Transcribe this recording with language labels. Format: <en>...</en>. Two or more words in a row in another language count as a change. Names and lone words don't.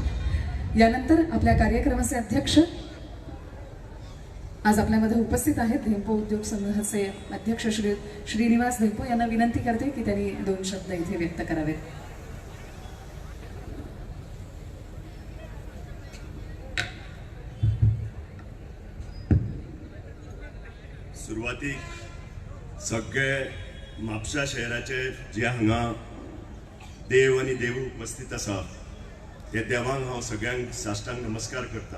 <mr>यानंतर आपल्या कार्यक्रमाचे अध्यक्ष आज आपल्यामध्ये उपस्थित आहेत. धेंपो उद्योग समूहाचे अध्यक्ष श्रीनिवास धेंपो यांना विनंती करते की त्यांनी 2 शब्द इथे व्यक्त करावेत.</mr> <kok>सुरवातीक सगळे म्हापशा शहराचे जे हांगा देव आनी देव उपस्थित आसा त्या देवांक हांव सगळ्यांक साश्टांग नमस्कार करता.</kok>